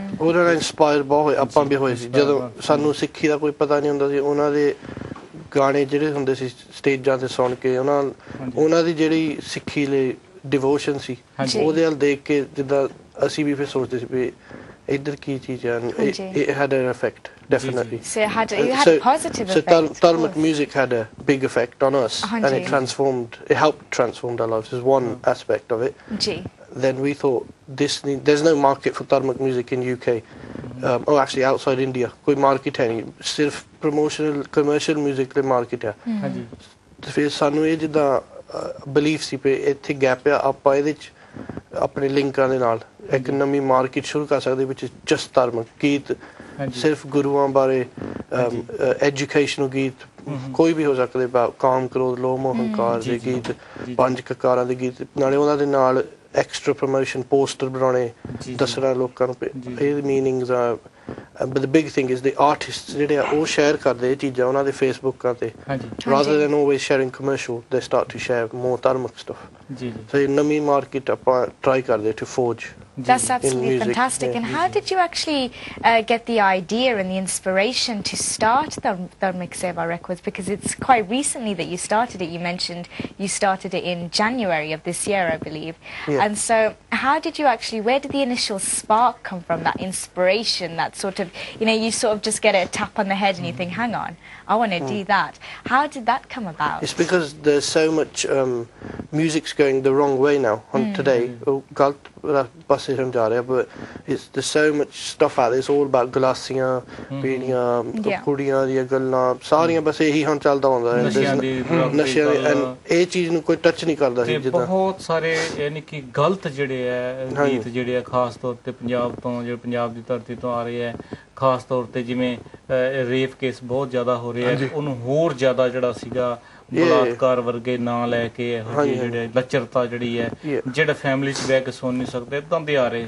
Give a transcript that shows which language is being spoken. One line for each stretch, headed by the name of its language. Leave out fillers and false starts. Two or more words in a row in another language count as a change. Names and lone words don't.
Punjabi: ਉਹਨਾਂ ਨਾਲ ਇੰਸਪਾਇਰ ਬਹੁਤ ਹੋਏ, ਆਪਾਂ ਵੀ ਹੋਏ ਸੀ। ਜਦੋਂ ਸਾਨੂੰ ਸਿੱਖੀ ਦਾ ਕੋਈ ਪਤਾ ਨਹੀਂ ਹੁੰਦਾ ਸੀ, ਉਹਨਾਂ ਦੇ ਗਾਣੇ ਜਿਹੜੇ ਹੁੰਦੇ ਸੀ ਸਟੇਜਾਂ ਤੇ ਸੁਣ ਕੇ, ਉਹਨਾਂ ਦੀ ਜਿਹੜੀ ਸਿੱਖੀ ਲਈ ਡਿਵੋਸ਼ਨ ਸੀ ਉਹਦੇ ਵੱਲ ਦੇਖ ਕੇ ਜਿੱਦਾਂ ਅਸੀਂ ਵੀ ਫਿਰ ਸੋਚਦੇ ਸੀ ਵੀ ਇੱਧਰ ਕੀ ਚੀਜ਼ ਹੈ।
English: It had an effect, definitely. So it had a positive effect. So Dharmic music had a big effect on us, and it helped transform our lives. Is one aspect of it. Then we thought there's no market for Dharmic music in UK. Actually outside
Hindi: India कोई market है नहीं, सिर्फ
English: promotional commercial music
Hindi: ਦੇ market है।
Punjabi: ਤੇ ਫਿਰ ਸਾਨੂੰ ਇਹ ਜਿੱਦਾਂ belief ਸੀ ਪé ਇੱਥੇ gap ਆ, ਆਪਾਂ ਇਹਦੇ ਚ ਆਪਣੇ ਲਿੰਕਾਂ ਦੇ ਨਾਲ ਇੱਕ ਨਵੀਂ ਮਾਰਕੀਟ ਸ਼ੁਰੂ ਕਰ ਸਕਦੇ ਵਿੱਚ ਜਸਟ ਧਾਰਮਿਕ ਗੀਤ, ਸਿਰਫ ਗੁਰੂਆਂ ਬਾਰੇ ਐਜੂਕੇਸ਼ਨਲ ਗੀਤ ਕੋਈ ਵੀ ਹੋ ਸਕਦੇ, ਕਾਮ ਕ੍ਰੋਧ ਲੋਭ ਮੋਹ ਹੰਕਾਰ ਦੇ ਗੀਤ, ਪੰਜ ਕਕਾਰਾਂ ਦੇ ਗੀਤ, ਨਾਲੇ ਉਹਨਾਂ ਦੇ ਨਾਲ
English: extra promotion,
Punjabi: poster ਬਣਾਉਣੇ, ਦੱਸਣਾ ਲੋਕਾਂ ਨੂੰ ਇਹ ਮੀਨਿੰਗਸ ਆ।
English: But the big thing is the artists
Punjabi: ਜਿਹੜੇ ਆ ਉਹ ਸ਼ੇਅਰ ਕਰਦੇ ਇਹ ਚੀਜ਼ਾਂ ਉਹਨਾਂ ਦੇ ਫੇਸਬੁੱਕਾਂ ਤੇ,
English: rather than always sharing commercial, they start to share more dharmic stuff.
Punjabi: So ਨਵੀਂ ਮਾਰਕੀਟ ਆਪਾਂ try ਕਰਦੇ
English: to forge. That's absolutely fantastic. And how did you actually get the idea and the inspiration to start Dharmic Seva Records? Because it's quite recently that you started it. You mentioned you started it in January of this year, I believe. And so how did you actually, where did the initial spark come from, that inspiration, that sort of, you sort of just get a tap on the head and you think, hang on, I want to do that. How did that come about? It's because there's so much music's going the wrong way now today. But there's so much stuff out there. It's all about
Punjabi: ਗਲਾਸੀਆਂ, ਪੀੜੀਆਂ, ਕੁੜੀਆਂ ਦੀਆਂ ਗੱਲਾਂ, ਸਾਰੀਆਂ ਬਸ ਇਹੀ ਹੁਣ ਚੱਲਦਾ ਹੁੰਦਾ ਹੈ, ਨਸ਼ਿਆਂ ਦੀ। ਇਹ ਚੀਜ਼ ਨੂੰ ਕੋਈ ਟੱਚ ਨਹੀਂ ਕਰਦਾ ਸੀ। ਜਿੱਦਾਂ ਬਹੁਤ ਸਾਰੇ ਯਾਨੀ ਕਿ ਗਲਤ ਜਿਹੜੇ ਆ ਗੀਤ ਜਿਹੜੇ ਆ ਖਾਸ ਤੌਰ ਤੇ ਪੰਜਾਬ ਤੋਂ, ਜਿਹੜੇ ਪੰਜਾਬ ਦੀ ਧਰਤੀ ਤੋਂ ਆ ਰਹੇ ਆ, ਖਾਸ ਤੌਰ ਤੇ ਜਿਵੇਂ ਰੇਪ ਕੇਸ ਬਹੁਤ ਜ਼ਿਆਦਾ ਹੋ ਰਹੇ ਆ, ਉਹਨੂੰ ਹੋਰ ਜ਼ਿਆਦਾ ਜਿਹੜਾ ਸੀਗਾ ਬਲਾਤਕਾਰ ਵਰਗੇ ਨਾਂ ਲੈ ਕੇ ਇਹੋ ਜਿਹੇ ਜਿਹੜੇ ਲੱਚਰਤਾ ਜਿਹੜੀ ਹੈ, ਜਿਹੜੇ ਫੈਮਿਲੀ 'ਚ ਬਹਿ ਕੇ ਸੁਣ ਨਹੀਂ ਸਕਦੇ, ਇੱਦਾਂ ਦੇ ਆ ਰਹੇ।